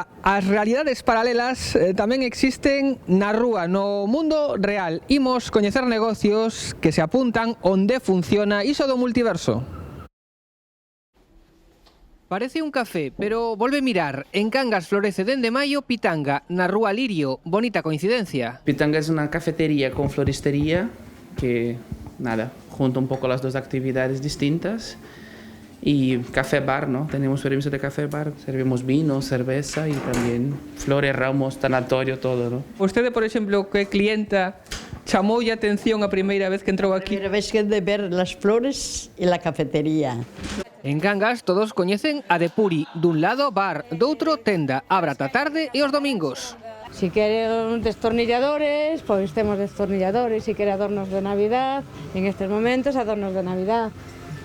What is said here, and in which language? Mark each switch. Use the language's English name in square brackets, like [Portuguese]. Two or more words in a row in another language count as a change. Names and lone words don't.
[Galician] As realidades paralelas tamén existen na rúa, no mundo real. Imos coñecer negocios que se apuntan onde funciona iso do multiverso. Parece un café, pero volve mirar. En Cangas florece dende maio Pitanga, na rúa Lirio. Bonita coincidencia. [Spanish] Pitanga es una cafetería con floristería que, nada, junta un poco las dos actividades distintas. Y café bar, ¿no? Tenemos permiso de café bar, servimos vino, cerveza y también flores, ramos, tanatorio, todo, ¿no? Usted, [Galician] por exemplo, que clienta chamou a atención a primeira vez que entrou aquí? A primeira vez que de ver [Spanish] las flores [Galician] e [Spanish] la cafetería. [Galician] En Cangas todos coñecen a Depuri, dun lado bar, doutro tenda, abre ata tarde e os domingos. Si queren destornilladores, temos destornilladores, si quere adornos de Navidad, en estes momentos adornos de Navidad.